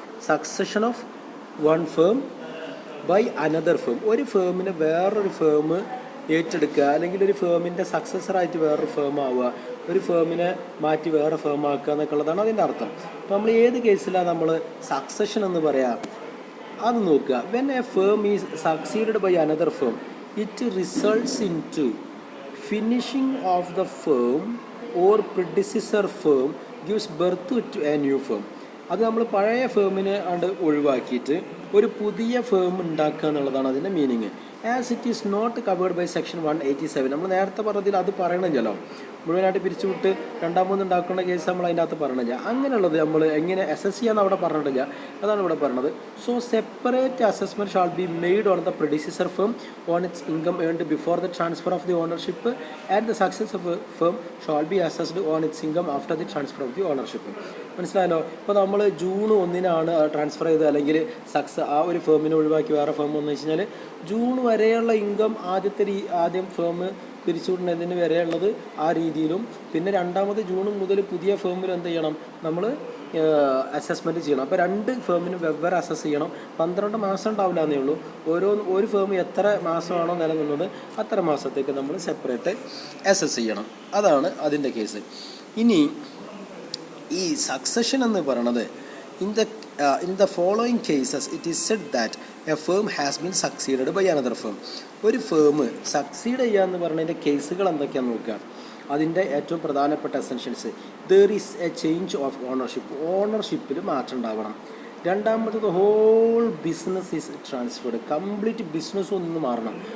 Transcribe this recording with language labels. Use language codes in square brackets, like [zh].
[en] succession of one firm by another firm, [ml] ഒരു ഫേമിന് വേറൊരു firm ഏറ്റെടുക്കുക, അല്ലെങ്കിൽ ഒരു ഫേമിൻ്റെ സക്സസറായിട്ട് വേറൊരു ഫേം ആവുക, ഒരു ഫേമിനെ മാറ്റി വേറെ ഫേം ആക്കുക എന്നൊക്കെ ഉള്ളതാണ് അതിൻ്റെ അർത്ഥം. അപ്പോൾ നമ്മൾ ഏത് കേസിലാണ് നമ്മൾ സക്സഷൻ എന്ന് പറയാം, അത് നോക്കുക. [en] When a firm is succeeded by another firm, it results into finishing of the firm or predecessor firm gives birth to a new firm. [ml] അത് നമ്മൾ പഴയ ഫേമിനെ ഒഴിവാക്കിയിട്ട് ഒരു പുതിയ ഫേം ഉണ്ടാക്കുക എന്നുള്ളതാണ് അതിൻ്റെ meaning. [en] As it is not covered by section 187. [ml] നമ്മൾ നേരത്തെ പറഞ്ഞതിൽ അത് പറയണില്ലല്ലോ, മുഴുവനായിട്ട് പിരിച്ചുവിട്ട് രണ്ടാമത് ഉണ്ടാക്കുന്ന കേസ് നമ്മൾ അതിൻ്റെ അകത്ത് പറഞ്ഞില്ല. അങ്ങനെയുള്ളത് നമ്മൾ എങ്ങനെ അസസ് ചെയ്യാന്ന് അവിടെ പറഞ്ഞിട്ടില്ല, അതാണ് ഇവിടെ പറഞ്ഞത്. [en] So separate assessment shall be made on the predecessor firm on its income earned before the transfer of the ownership and the successor firm shall be assessed on its income after the transfer of the ownership. [ml] മനസ്സിലായല്ലോ? ഇപ്പോൾ നമ്മൾ June 1 transfer ചെയ്ത് അല്ലെങ്കിൽ ആ ഒരു ഫേമിനെ ഒഴിവാക്കി വേറെ firm വന്നു വെച്ച് കഴിഞ്ഞാൽ ജൂൺ വരെയുള്ള ഇൻകം ആദ്യം ഫേം പിരിച്ചുവിടുന്നതിന് വരെയുള്ളത് ആ രീതിയിലും, പിന്നെ രണ്ടാമത് ജൂൺ മുതൽ പുതിയ ഫേമിൽ എന്ത് ചെയ്യണം, നമ്മൾ അസസ്മെൻറ്റ് ചെയ്യണം. അപ്പോൾ 2 ഫേമിന് വെവ്വേറെ അസസ് ചെയ്യണം. 12 മാസം ഉണ്ടാവില്ല എന്നേ ഉള്ളൂ. ഒരു ഫേം എത്ര മാസമാണോ നിലനിന്നത് അത്ര മാസത്തേക്ക് നമ്മൾ സെപ്പറേറ്റ് അസസ് ചെയ്യണം. അതാണ് അതിൻ്റെ കേസ്. ഇനി ഈ സക്സഷൻ എന്ന് പറയണത് [en] in the following cases it is said that a firm has been succeeded by another firm. [ml] ഒരു ഫേം സക്സീഡ് ചെയ്യുക എന്ന് പറഞ്ഞതിൻ്റെ കേസുകൾ എന്തൊക്കെയാണെന്ന് നോക്കുക. അതിൻ്റെ ഏറ്റവും പ്രധാനപ്പെട്ട essentials, [en] there is a change of [ml] ഓണർഷിപ്പിൽ മാറ്റം ഉണ്ടാവണം. രണ്ടാമത്തത് [en] whole business is transferred, [ml] complete business ഒന്ന് മാറണം.